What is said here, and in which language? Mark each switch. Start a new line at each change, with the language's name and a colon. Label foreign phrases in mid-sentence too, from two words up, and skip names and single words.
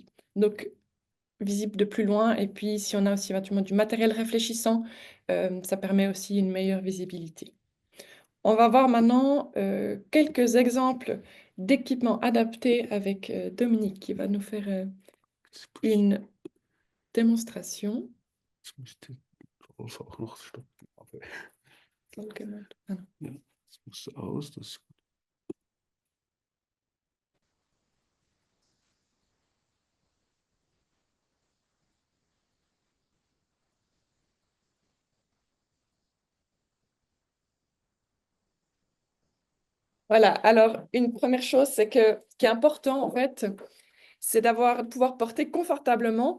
French: Donc visible de plus loin. Et puis si on a aussi éventuellement du matériel réfléchissant, ça permet aussi une meilleure visibilité. On va voir maintenant quelques exemples d'équipements adaptés avec Dominique qui va nous faire une démonstration.
German: Also auch noch stoppen. Aber
French: Ah non.
German: ja, das muss aus. Das
French: Voilà, alors une première chose, c'est que ce qui est important en fait, c'est pouvoir porter confortablement.